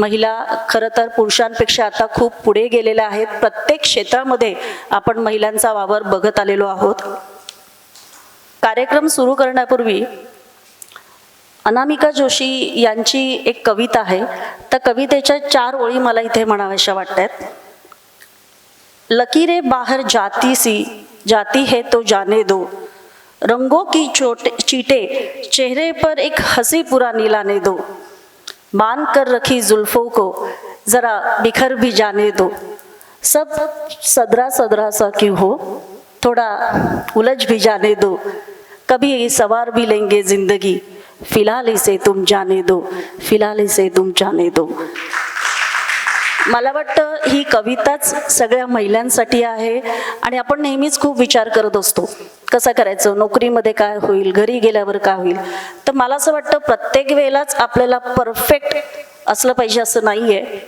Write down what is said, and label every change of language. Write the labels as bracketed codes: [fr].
[mr] महिला खरं तर पुरुषांपेक्षा आता खूप पुढे गेलेल्या आहेत. प्रत्येक क्षेत्रामध्ये आपण महिलांचा वावर बघत आलेलो आहोत. कार्यक्रम सुरू करण्यापूर्वी अनामिका जोशी यांची एक कविता आहे. त्या कवितेच्या 4 ओळी मला इथे म्हणाव्याशा वाटतात. [hi] लकीरें बाहर जाती सी, जाती है तो जाने दो, रंगों की चीटे चेहरे पर एक हंसी पुरानी लाने दो, बांध कर रखी जुल्फों को जरा बिखर भी जाने दो, सब सदरा सदरा सा क्यों हो, थोड़ा उलझ भी जाने दो, कभी सवार भी लेंगे जिंदगी, फिलहाल इसे तुम जाने दो, फिलहाल इसे तुम जाने दो. [mr] मला वाटतं ही कविताच सगळ्या महिलांसाठी आहे. आणि आपण नेहमीच खूप विचार करत असतो कसं करायचं, नोकरीमध्ये काय होईल, घरी गेल्यावर काय होईल. तर मला असं वाटतं प्रत्येक वेळेलाच आपल्याला परफेक्ट असलं पाहिजे असं नाही आहे.